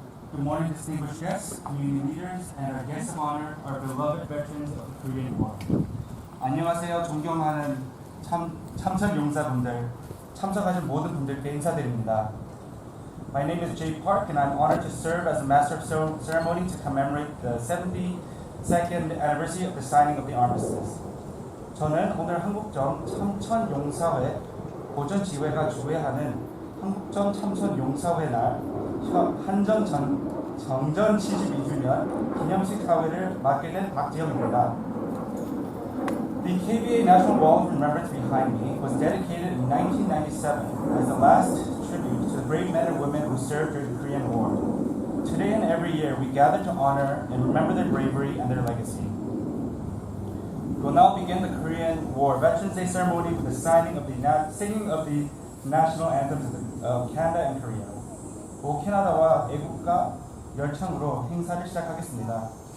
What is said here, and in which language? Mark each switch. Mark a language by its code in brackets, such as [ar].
[en] Good morning, distinguished guests, community leaders, and our guests of honor, our beloved veterans of the Korean War. [ko] 안녕하세요, 존경하는 참전 용사분들, 참석하신 모든 분들께 인사드립니다. [en] My name is Jay Park, and I'm honored to serve as the Master of Ceremony to commemorate the 72nd anniversary of the signing of the Armistice. [ko] 저는 오늘 한국전 참전용사회 보전지회가 주회하는 한국전 참전용사회 날 한전 정전 72주년 기념식 사회를 맡게 된 박지영입니다. [en] The KBA National Wall of Remembrance behind me was dedicated in 1997 as the last tribute to the brave men and women who served during the Korean War. Today and every year, we gather to honor and remember their bravery and their legacy. We will now begin the Korean War Veterans Day ceremony with the singing of the national anthems of Canada and Korea. [ko] 고 캐나다와 애국가 열창으로 행사를 시작하겠습니다.